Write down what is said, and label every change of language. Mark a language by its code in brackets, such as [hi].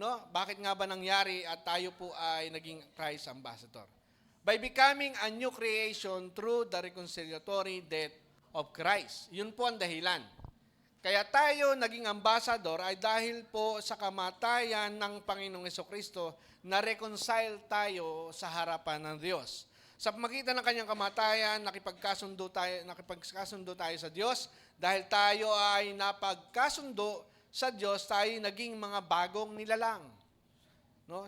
[tl] Bakit nga ba nangyari at tayo po ay naging Christ ambassador? [en] By becoming a new creation through the reconciliatory death of Christ. [tl] Yun po ang dahilan. Kaya tayo naging ambassador ay dahil po sa kamatayan ng Panginoong Jesucristo na reconcile tayo sa harapan ng Diyos. Sa pamagitan ng kanyang kamatayan, nakipagkasundo tayo sa Diyos. Dahil tayo ay napagkasundo sa Diyos, tayo naging mga bagong nilalang. No?